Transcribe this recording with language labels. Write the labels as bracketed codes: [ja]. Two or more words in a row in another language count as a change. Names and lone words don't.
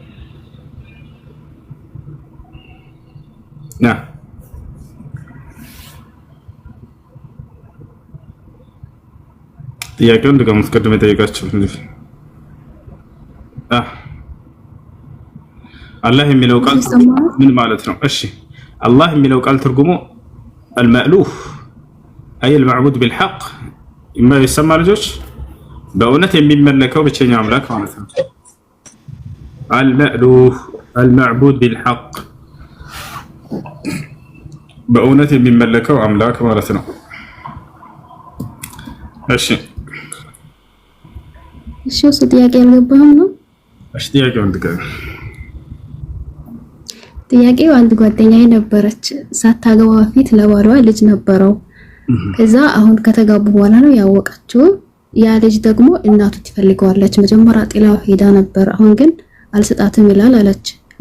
[am] ጥያቄውን ድጋሚ ተቀድመ ጠይቃችሁ አላህ የሚለው ቃል ምን ማለት ነው እሺ አላህ የሚለው ቃል ትርጉሙ [ar] المألوف أي المعبود بالحق إما يسمى [am] ልጆች በእውነት የሚመለከው ብቸኛ አምላክ ማለት ነው [ar] المألوف المعبود بالحق [am] በእውነት የሚመለከው አምላክ ማለት ነው እሺ እሱ ጥያቄ አልገባም ነው እሺ ጥያቄውን ድጋሚ ጥያቄው አንድ ጓደኛዬ ነበረች ሳታገባ በፊት ለባሏ ልጅ ነበረው ከዛ አሁን ከተጋቡ በኋላ ነው ያወቀችው ያ ልጅ ደግሞ እናቱ ትፈልገዋለች መጀመሪያ ጥላው ሄዳ ነበር አሁን ግን አልሰጣትም ይላል አለች